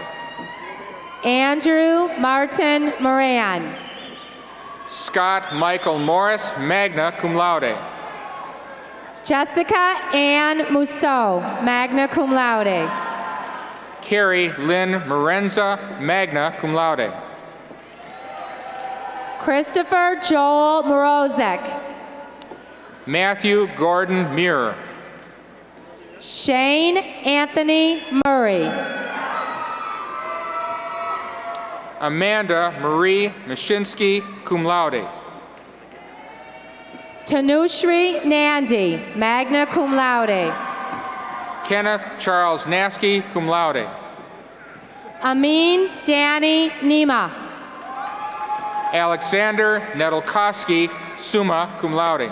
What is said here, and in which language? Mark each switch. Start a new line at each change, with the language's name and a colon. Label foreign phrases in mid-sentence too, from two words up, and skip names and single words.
English: Andrew Martin Moran. Scott Michael Morris,
Latin: magna cum laude.
English: Jessica Ann Musso,
Latin: magna cum laude.
English: Carrie Lynn Morenza,
Latin: magna cum laude.
English: Christopher Joel Morozek. Matthew Gordon Muir. Shane Anthony Murray. Amanda Marie Mashinsky,
Latin: cum laude.
English: Tanushri Nandi,
Latin: magna cum laude.
English: Kenneth Charles Nasky,
Latin: cum laude.
English: Amin Danny Nima. Alexander Nedelkowski,
Latin: summa cum laude.